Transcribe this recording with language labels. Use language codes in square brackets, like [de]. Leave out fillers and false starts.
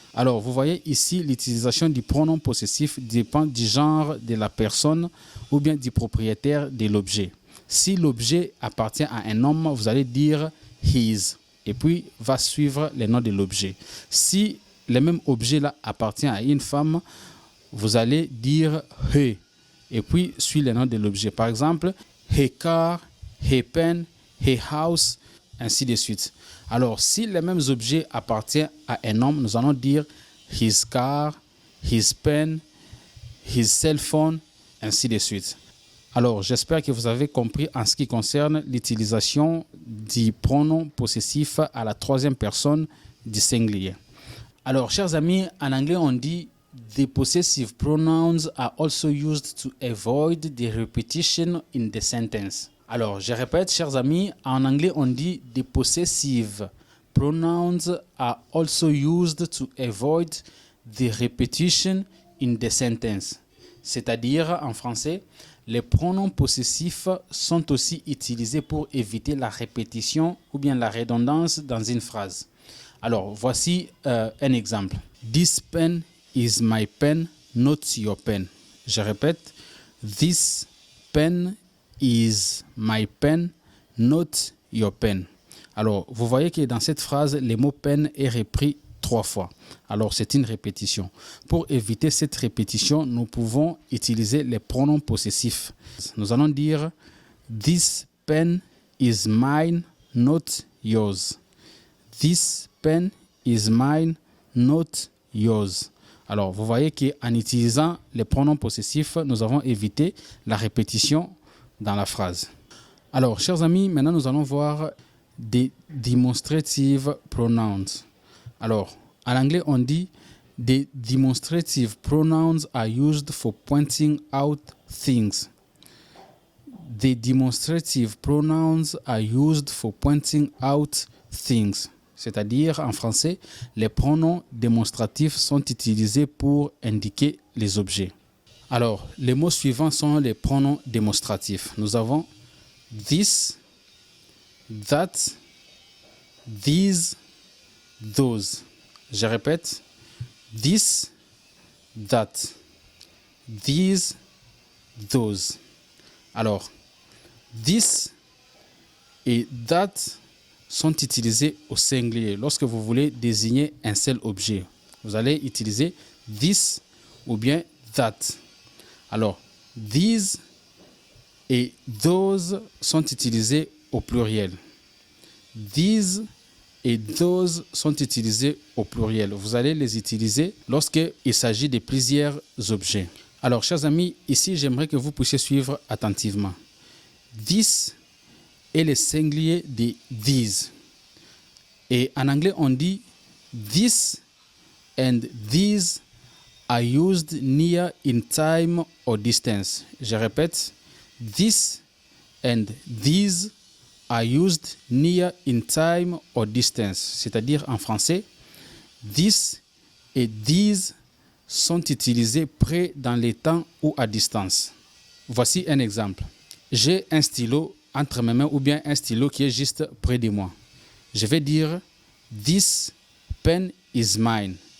[fr] Alors, vous voyez ici, l'utilisation du pronom possessif dépend du genre de la personne ou bien du propriétaire de l'objet. Si l'objet appartient à un homme, vous allez dire his et puis va suivre le nom de l'objet. Si le même objet-là appartient à une femme, vous allez dire he et puis suit le nom de l'objet. Par exemple, [en] her car, her pen, her house, [fr] ainsi de suite. Alors, si les mêmes objets appartiennent à un homme, nous allons dire [en] his car, his pen, his cell phone, [fr] ainsi de suite. Alors, j'espère que vous avez compris en ce qui concerne l'utilisation du pronom possessif à la troisième personne du singulier. Alors, chers amis, en anglais, on dit [en] the possessive pronouns are also used to avoid the repetition in the sentence. [fr] Alors, je répète, chers amis, en anglais, on dit [en] the possessive pronouns are also used to avoid the repetition in the sentence. [fr] C'est-à-dire, en français, les pronoms possessifs sont aussi utilisés pour éviter la répétition ou bien la redondance dans une phrase. Alors, voici un exemple. [en] This pen is my pen, not your pen. [fr] Je répète, [en] this pen is my pen, not your pen. [fr] Alors, vous voyez que dans cette phrase, le mot pen est repris 3 fois. Alors, c'est une répétition. Pour éviter cette répétition, nous pouvons utiliser les pronoms possessifs. Nous allons dire [en] this pen is mine, not yours. This pen is mine, not yours. [fr] Alors, vous voyez qu'en utilisant les pronoms possessifs, nous avons évité la répétition dans la phrase. Alors, chers amis, maintenant nous allons voir des demonstrative pronouns. Alors, en anglais, on dit [en] the demonstrative pronouns are used for pointing out things. The demonstrative pronouns are used for pointing out things. [fr] C'est-à-dire, en français, les pronoms démonstratifs sont utilisés pour indiquer les objets. Alors, les mots suivants sont les pronoms démonstratifs. Nous avons [en] this, that, these, those. [fr] Je répète, [en] this, that, these, those. [fr] Alors, this et that sont utilisés au singulier. Lorsque vous voulez désigner un seul objet, vous allez utiliser this ou bien that. Alors, these et those sont utilisés au pluriel. These et those sont utilisés au pluriel. Vous allez les utiliser lorsqu'il s'agit de plusieurs objets. Alors, chers amis, ici, j'aimerais que vous puissiez suivre attentivement. This est le singulier de these. Et en anglais, on dit [en] this and these are used near in time or distance. [fr] Je répète, [en] this and these are used near in time or distance. [fr] C'est-à-dire en français, this et these sont utilisés près dans les temps ou à distance. Voici un exemple. J'ai un stylo entre mes mains ou bien un stylo qui est juste près de moi. Je vais dire [en] this pen is mine.